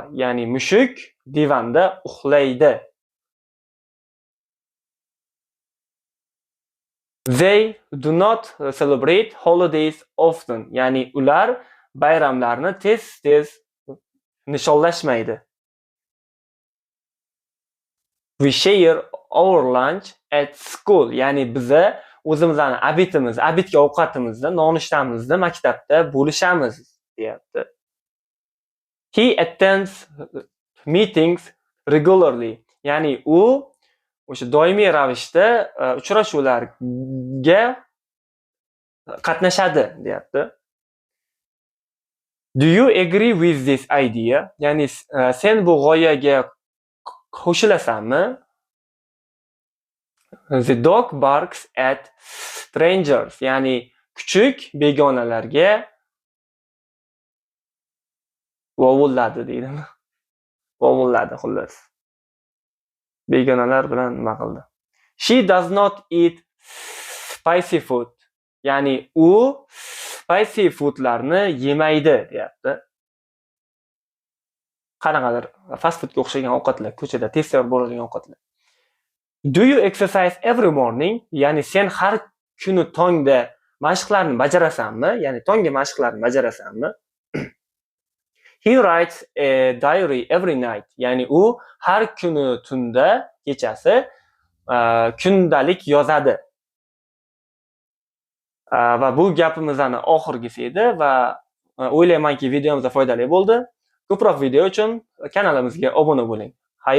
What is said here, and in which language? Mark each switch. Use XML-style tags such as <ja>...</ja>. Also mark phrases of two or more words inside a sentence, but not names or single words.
<uz>Ya'ni mushuk divanda uxlaydi.</uz> <en>They do not celebrate holidays often.</en> <uz>Ya'ni ular bayramlarni tez nishonlashmaydi.</uz> <en>We share our lunch at school.</en> <uz>Ya'ni biza o'zimizning abitga ovqatimizni, nonushtamizni maktabda bo'lishamiz, deyapti.</uz> <en>He attends meetings regularly.</en> <uz>Ya'ni u o'sha doimiy ravishda uchrashuvlarga qatnashadi, deyapti.</uz> <en>Do you agree with this idea?</en> <uz>Ya'ni sen bu g'oyaga qo'shilasanmi?</uz> <en>The dog barks at strangers.</en> <uz>Ya'ni kuchuk begonalarga vovulladi, deydimi? Vovulladi, xullas. Begonalar bilan nima qildi?</uz> <en>She does not eat spicy food.</en> <uz>Ya'ni u</uz> <en>spicy foodlarni</en> <uz>yemaydi, deyapti. Qanaqadir</uz> <en>fast foodga</en> <uz>o'xshagan ovqatlar, ko'chada tez bo'ladigan ovqatlar.</uz> <en>Do you exercise every morning?</en> <uz>Ya'ni sen har kuni tongda mashqlarni bajarasanmi? Ya'ni tonggi mashqlarni bajarasanmi? He writes a diary every night. Ya'ni u har kuni tunda, kechasi kundalik yozadi. Va bu gapimizning oxirgisi edi va o'ylaymanki videomiz foydali bo'ldi. Ko'proq video uchun kanalimizga obuna bo'ling.</uz>